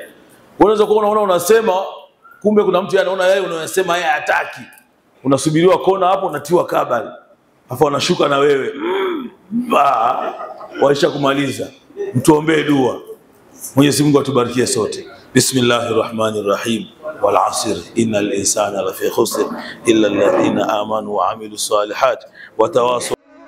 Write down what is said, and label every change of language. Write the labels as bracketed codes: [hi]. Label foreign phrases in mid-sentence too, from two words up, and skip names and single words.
[sw] Unaweza kuona unasema kumbe kuna mtu anaona yeye unayosema yeye hataki. Unasubiriwa kona hapo unatiwa kabali. Afa wanashuka na wewe. Waisha kumaliza. Mtuombee dua. Mwenyezi Mungu atubarikie sote. [ar] بسم الله الرحمن الرحيم. والعصر إن الإنسان لفي خسر إلا الذين آمنوا وعملوا الصالحات وتواصوا